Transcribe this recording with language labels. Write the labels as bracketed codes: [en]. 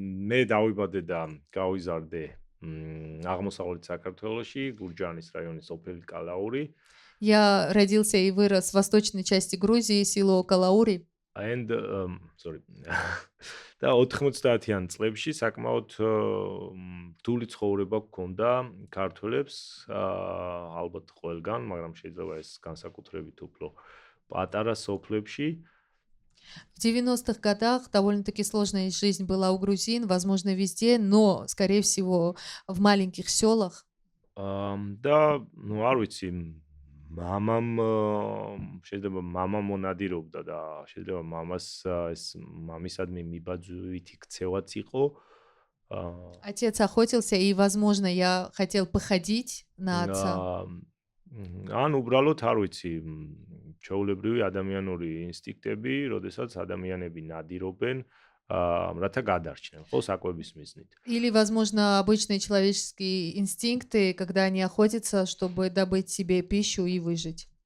[ka] მე დავიბადე და გავიზარდე აღმოსავლეთ საქართველოში, გურჯაანის რაიონის სოფელი კალაური. [ru] Я родился и вырос в восточной части Грузии, село Калаури. [en] and sorry [ka] და 90-იან წლებში საკმაოდ რთული ცხოვრება გქონდა ქართველებს ალბათ ყველგან, მაგრამ შეიძლება ეს განსაკუთრებით უფრო პატარა სოფლებში. [ru] В 90-х годах довольно-таки сложная жизнь была у грузин, возможно, везде, но, скорее всего, в маленьких селах. [ka] და ну არ ვიცი მამამ შეიძლება მამა მონადირობდა და შეიძლება მამას ეს მამისადმი მიბაძვითი ქცევაც იყო. [ru] Отец охотился, и, возможно, я хотел походить на отца. [ka] ან უბრალოდ არ ვიცი ჩვეულებრივი ადამიანური ინსტინქტები, როდესაც ადამიანები ნადირობენ, რათა გადარჩნენ, ხო, საკვების მიზნით. [ru] Или, возможно, обычные человеческие инстинкты, когда они охотятся, чтобы добыть себе пищу и выжить.